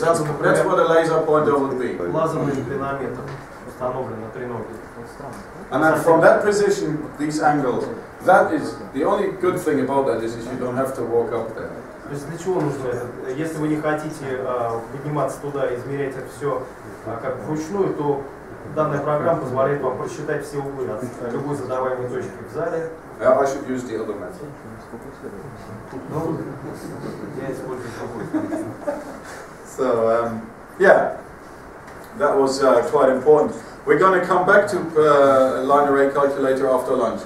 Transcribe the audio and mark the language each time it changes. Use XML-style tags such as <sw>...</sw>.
<en>That's what a laser pointer would be.</en> <ru>лазерный инклинометр установлен на треноге.</ru> <en>And then from that position, these angles, that is the only good thing about that is you don't have to walk up there.</en> <ru>То есть для чего нужно это? Если вы не хотите подниматься туда и измерять это все как вручную, то данная программа позволяет вам просчитать все углы от любой задаваемой точки в зале.</ru> <en>Yeah, I should use the other method.</en> <ru>Ну, я использую другой.</ru> <en>So, yeah, that was quite important. We're going to come back to line array calculator after lunch.</en>